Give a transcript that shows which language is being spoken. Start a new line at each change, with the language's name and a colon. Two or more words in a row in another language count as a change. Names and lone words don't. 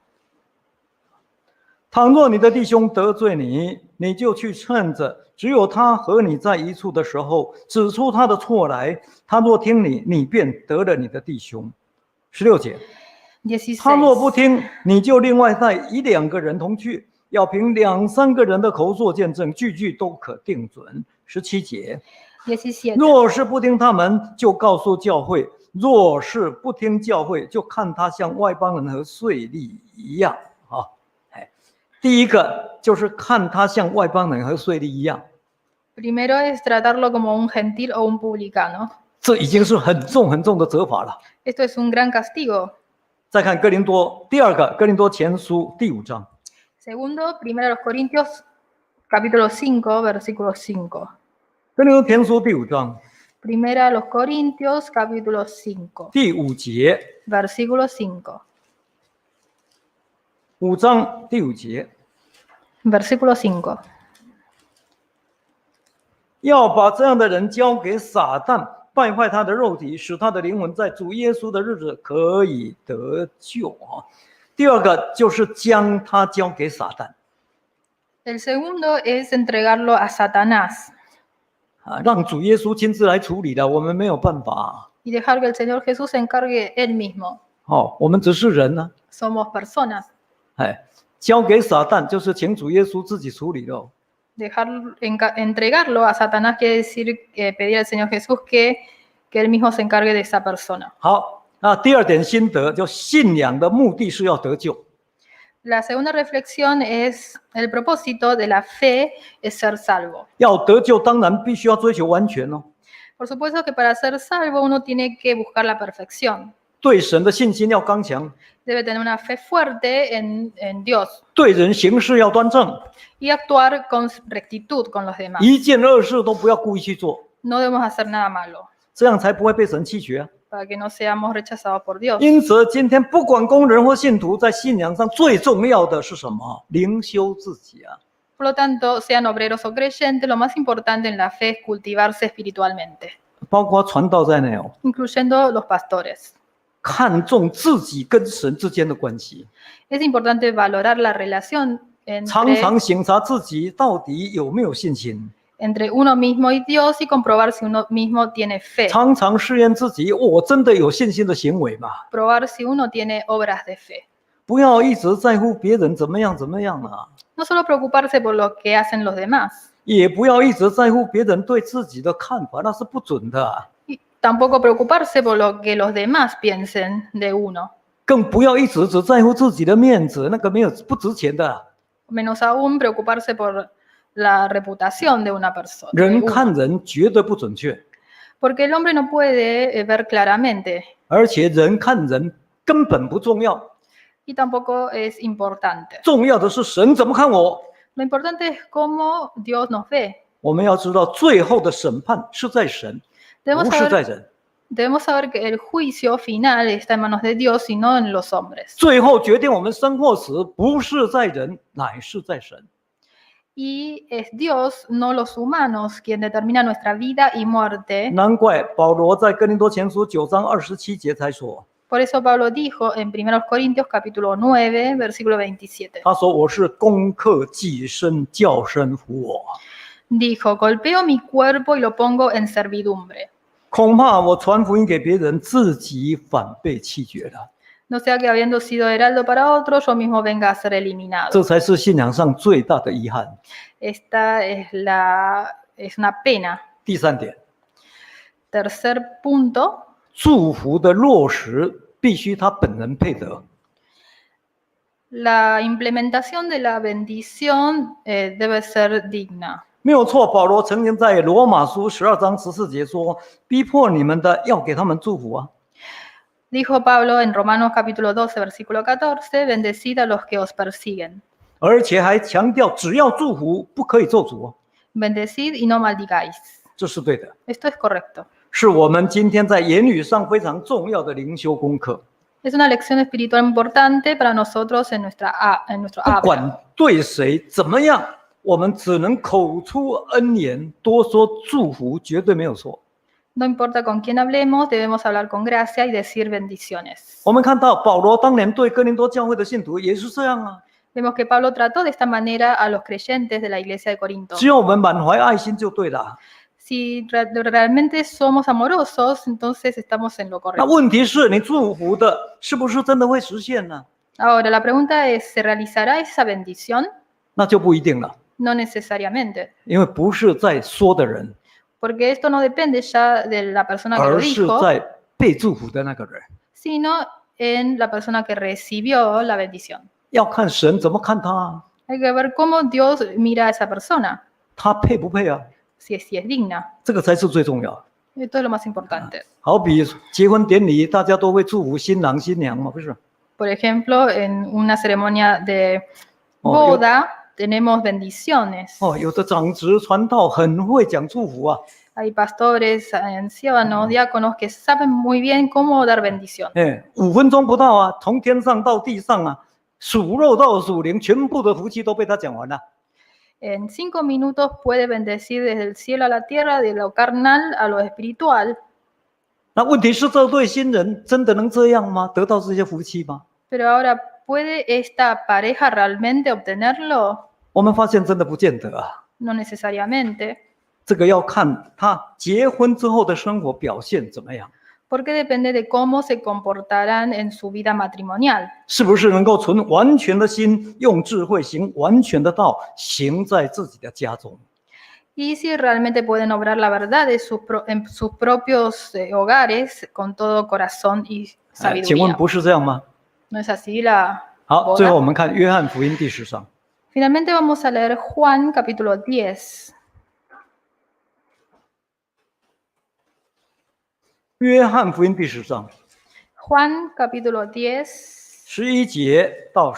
Chinese: 倘若你的弟兄得罪你，你就去趁着只有他和你在一处的时候，指出他的错来。他若听你，你便得了你的弟兄。16节，他若不 16. 听，你就另外带1、2个人同去，要凭2、3个人的口做见证，句句都可定准。17节， 17. 若是不听他们，就告诉教会；若是不听教会，就看他像外邦人和税吏一样。第一个就是看他像外邦人和税吏一样，
Spanish: Primero es tratarlo como un gentil o un publicano.
Chinese: 这已经是很重的责罚了。
Spanish: Esto es un gran castigo.
Chinese: 再看哥林多第2个哥林多前书第5章，
Spanish: Segundo, primero los Corintios capítulo 5, versículo 5.
Chinese: 哥林多前书第5章
Spanish: Primera los Corintios capítulo 5,
Chinese: 第5节，
Spanish: versículo 5.
Chinese: 5章第5节，
Spanish: Versículo 5.
Chinese: 要把这样的人交给撒旦，败坏他的肉体，使他的灵魂在主耶稣的日子可以得救啊。第2个就是将他交给撒旦。
Spanish: El segundo es entregarlo a Satanás
Chinese: 让主耶稣亲自来处理的，我们没有办法。
Spanish: y dejar que el Señor Jesús se encargue él mismo.
Chinese: 我们只是人呢。
Spanish: Somos personas.
Chinese: 交给撒旦就是请主耶稣自己处理了。
Spanish: Entregarlo a Satanás quiere decir pedir al Señor Jesús que él mismo se encargue de esa persona.
Chinese: 好，那第2点心得，就信仰的目的是要得救。
Spanish: La segunda reflexión es el propósito de la fe es ser salvo.
Chinese: 要得救，当然必须要追求完全哦。
Spanish: Por supuesto que para ser salvo uno tiene que buscar la perfección.
Chinese: 对神的信心要刚强，
Spanish: Debe tener una fe fuerte en Dios
Chinese: 对人行事要端正，
Spanish: y actuar con rectitud con los demás.
Chinese: 一件恶事都不要故意去做，
Spanish: No debemos hacer nada malo
Chinese: 这样才不会被神弃绝啊。
Spanish: para que no seamos rechazados por Dios.
Chinese: 因此，今天不管工人或信徒，在信仰上最重要的是什么？灵修自己啊。
Spanish: Por lo tanto, sean obreros o creyentes, lo más importante en la fe es cultivarse espiritualmente,
Chinese: 包括传道在内哦，
Spanish: incluyendo los pastores.
Chinese: 看重自己跟神之间的关系，
Spanish: Es importante valorar la relación
Chinese: 常常省察自己到底有没有信心，
Spanish: entre uno mismo y Dios y comprobar si uno mismo tiene fe,
Chinese: 常常试验自己，我真的有信心的行为吗？
Spanish: probar si uno tiene obras de fe.
Chinese: 不要一直在乎别人怎么样啊，
Spanish: No solo preocuparse por lo que hacen los demás,
Chinese: 也不要一直在乎别人对自己的看法，那是不准的啊。
Spanish: y tampoco preocuparse por lo que los demás piensen de uno,
Chinese: 更不要一直只在乎自己的面子，那个不值钱的啊。
Spanish: menos aún preocuparse por la reputación de una persona.
Chinese: 人看人绝对不准确，
Spanish: Porque el hombre no puede ver claramente
Chinese: 而且人看人根本不重要，
Spanish: y tampoco es importante.
Chinese: 重要的是神怎么看我。
Spanish: Lo importante es cómo Dios nos ve.
Chinese: 我们要知道，最后的审判是在神，
Spanish: Debemos
Chinese: 不是在
Spanish: saber,
Chinese: 人。
Spanish: Debemos saber que el juicio final está en manos de Dios y no en los hombres.
Chinese: 最后决定我们生或死，不是在人，乃是在神。
Spanish: Y es Dios, no los humanos, quien determina nuestra vida y muerte.
Chinese: 难怪保罗在哥林多前书9章27节才说，
Spanish: Por eso Pablo dijo en 1 Corintios capítulo 9, versículo 27.
Chinese: 他说：“我是攻克己身，叫身服我。
Spanish: Dijo, golpeo mi cuerpo y lo pongo en servidumbre.
Chinese: 恐怕我传福音给别人，自己反被弃绝了。
Spanish: No sea que habiendo sido heraldo para otro, yo mismo venga a ser eliminado.
Chinese: 这才是信仰上最大的遗憾。
Spanish: Esta es una pena.
Chinese: 第三点，
Spanish: Tercer punto,
Chinese: 祝福的落实必须他本人配得。
Spanish: la implementación de la bendición debe ser digna.
Chinese: 没有错，保罗曾经在罗马书12章14节说：“逼迫你们的，要给他们祝福啊。”
Spanish: Dijo Pablo en Romanos capítulo 12, versículo 14, bendecid a los que os persiguen.
Chinese: 而且还强调，只要祝福，不可以咒诅哦。
Spanish: Bendecid y no maldigáis.
Chinese: 这是对的，
Spanish: Esto es correcto.
Chinese: 是我们今天在言语上非常重要的灵修功课。
Spanish: Es una lección espiritual importante para nosotros en nuestro
Chinese: 不
Spanish: habla.
Chinese: 管对谁怎么样，我们只能口出恩言，多说祝福，绝对没有错。
Spanish: No importa con quién hablemos, debemos hablar con gracia y decir bendiciones.
Chinese: 我们看到保罗当年对哥林多教会的信徒也是这样啊。
Spanish: Vemos que Pablo trató de esta manera a los creyentes de la iglesia de Corinto.
Chinese: 只要我们满怀爱心就对了。
Spanish: Si realmente somos amorosos, entonces estamos en lo
Chinese: 那
Spanish: correcto.
Chinese: 问题是你祝福的是不是真的会实现呢？
Spanish: Ahora, la pregunta es, ¿se realizará esa bendición?
Chinese: 那就不一定了，
Spanish: No necesariamente,
Chinese: 因为不是在说的人，
Spanish: porque esto no depende ya de la persona que lo
Chinese: 而是
Spanish: dijo,
Chinese: 在被祝福的那个人。
Spanish: sino en la persona que recibió la bendición.
Chinese: 要看神怎么看他啊，
Spanish: Hay que ver cómo Dios mira a esa persona,
Chinese: 他配不配啊？
Spanish: si es digna.
Chinese: 这个才是最重要的。
Spanish: Esto es lo más importante.
Chinese: 好比结婚典礼，大家都会祝福新郎新娘嘛，不是？
Spanish: Por ejemplo, en una ceremonia de Oh, boda tenemos bendiciones.
Chinese: 哦，有的长执传道很会讲祝福啊，
Spanish: Hay pastores, ancianos, diáconos que saben muy bien cómo dar bendición.
Chinese: 哎，5分钟不到啊，从天上到地上啊，属肉到属灵，全部的福气都被他讲完了。
Spanish: En 5 minutos puede bendecir desde el cielo a la tierra, de lo carnal a lo espiritual.
Chinese: 那问题是，这对新人真的能这样吗？得到这些福气吗？
Spanish: Pero ahora, ¿puede esta pareja realmente obtenerlo?
Chinese: 我们发现真的不见得啊。
Spanish: No necesariamente,
Chinese: 这个要看他结婚之后的生活表现怎么样，
Spanish: porque depende de cómo se comportarán en su vida matrimonial.
Chinese: 是不是能够存完全的心，用智慧行完全的道，行在自己的家中。
Spanish: Y si realmente pueden obrar la verdad en sus propios hogares con todo corazón y
Chinese: 请问
Spanish: sabiduría.
Chinese: 不是这样吗？
Spanish: ¿No es así la
Chinese: 好，最后
Spanish: boda?
Chinese: 我们看约翰福音第10章。
Spanish: Finalmente vamos a leer Juan capítulo 10.
Chinese: 约翰福音第10章
Spanish: Juan capítulo 10,
Chinese: 11 节到13节，